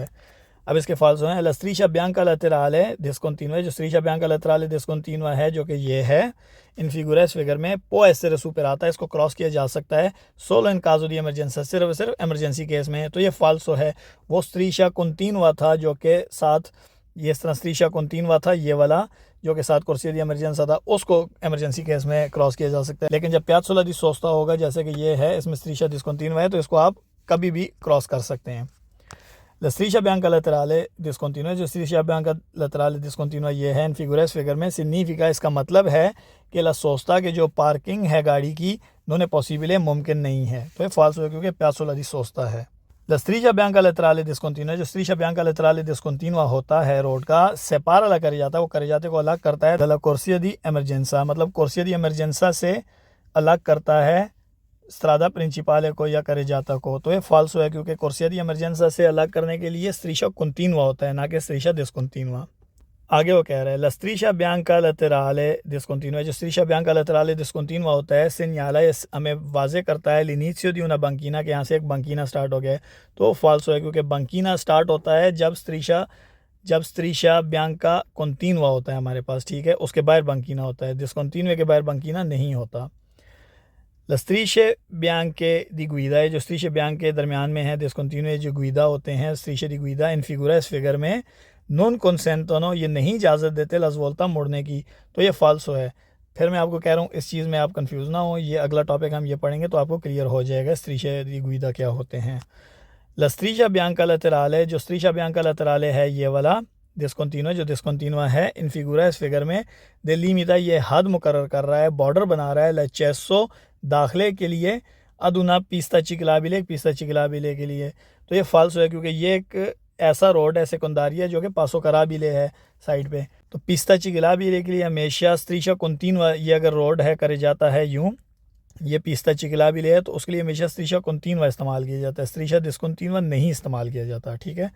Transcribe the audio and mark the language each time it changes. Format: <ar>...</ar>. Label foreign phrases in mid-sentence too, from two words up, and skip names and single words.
<hi>अब इसके फाल्सो हैं</hi> <it>la striscia bianca laterale discontinua,</it> <hi>जो</hi> <it>striscia bianca laterale discontinua</it> <hi>है जो कि ये है</hi> <it>in figura,</it> <hi>इस फिगर में</hi> <it>può essere superata</it> <hi>है, इसको क्रॉस किया जा सकता है</hi> <it>solo in caso di emergenza,</it> <hi>सिर्फ इमरजेंसी केस में है, तो ये फाल्सो है। वो</hi> <it>striscia continua</it> <hi>था जो कि साथ, ये तरह</hi> <it>striscia continua</it> <hi>था ये वाला जो कि साथ</hi> <it>corsia di emergenza</it> <hi>था, उसको इमरजेंसी केस में क्रॉस किया जा सकता है। लेकिन जब</hi> <it>piazzola di sosta</it> <hi>होगा, जैसे कि ये है, इसमें</hi> <it>striscia discontinua</it> <hi>है, तो इसको आप कभी भी क्रॉस कर सकते हैं।</hi> <it>la striscia bianca laterale discontinua,</it> <hi>जो</hi> <it>striscia bianca laterale discontinua</it> <hi>ये है</hi> <it>in figura,</it> <hi>इस फिगर में सिग्निफिका, इसका मतलब है कि</hi> <it>la sosta</it> <hi>के जो पार्किंग है गाड़ी की</hi> <it>non è possibile</it> <hi>मुमकिन नहीं है, तो ये फाल्स है क्योंकि</hi> <it>piazzola di sosta</it> <hi>है।</hi> <it>la striscia bianca laterale discontinua,</it> <hi>जो</hi> <it>striscia bianca laterale discontinua</it> <hi>होता है रोड का,</hi> <it>separa la carreggiata</it> <hi>है, वो करे जाते को अलग करता है</hi> <it>dalla corsia di emergenza,</it> <hi>मतलब</hi> <it>corsia di emergenza</it> <hi>से अलग करता है</hi> <it>strada principale</it> <hi>को या करेजाता को, तो ये फाल्सो है क्योंकि</hi> <it>corsia di emergenza</it> <hi>से अलग करने के लिए</hi> <it>striscia continua</it> <hi>होता है, ना कि</hi> <it>striscia discontinua।</it> <hi>आगे वो कह रहा है</hi> <it>la striscia bianca laterale discontinua,</it> <hi>जो</hi> <it>striscia bianca laterale discontinua</it> <hi>होता है segnala, हमें वाजे करता है</hi> <it>l'inizio di una banchina,</it> <hi>के यहाँ से एक banchina स्टार्ट हो गया है, तो फाल्सो है क्योंकि banchina स्टार्ट होता है जब striscia bianca continua होता है हमारे पास, ठीक है, उसके बाहर banchina होता है, discontinua के बाहर banchina नहीं होता।</hi> <it>La strisce bianche di guida</it> <hi>है, जो</hi> <it>strisce bianche</it> <hi>दरमियान में है, discontinue जो guida होते हैं,</hi> <it>strisce di guida in figura,</it> <hi>इस फिगर में</hi> <it>non consentono,</it> <hi>ये नहीं इजाज़त देते</hi> <it>la svolta</it> <hi>मोड़ने की, तो ये फाल्सो है। फिर मैं आपको कह रहा हूँ इस चीज़ में आप कंफ्यूज ना हो, ये अगला टॉपिक हम ये पढ़ेंगे तो आपको क्लियर हो जाएगा</hi> <it>strisce di guida</it> <hi>क्या होते हैं।</hi> <it>La striscia bianca laterale,</it> <hi>जो</hi> <it>striscia bianca laterale</it> <hi>है ये वाला डिस्कंटिन्यूआ, जो डिस्कंटिन्यूआ है</hi> <it>in figura,</it> <hi>इस फिगर में डेलिमिटा, ये हद मुकर्रर कर रहा है, बॉर्डर बना रहा है लचेसो दाखिले के लिए,</hi> <it>ad una pista ciclabile</it> <hi>के लिए, तो ये फाल्सो है क्योंकि ये एक ऐसा रोड है सेकेंडरी है जो कि</hi> <it>passo carrabile</it> <hi>है साइड पे, तो</hi> <it>pista ciclabile</it> <hi>के लिए हमेशा</hi> <it>striscia continua,</it> <hi>ये अगर रोड है करे जाता है यूँ, ये</hi> <it>pista ciclabile</it> <hi>है तो उसके लिए हमेशा</hi> <it>striscia continua</it> <hi>इस्तेमाल किया जाता है,</hi> <it>striscia discontinua</it> <hi>नहीं इस्तेमाल किया जाता, ठीक है।</hi>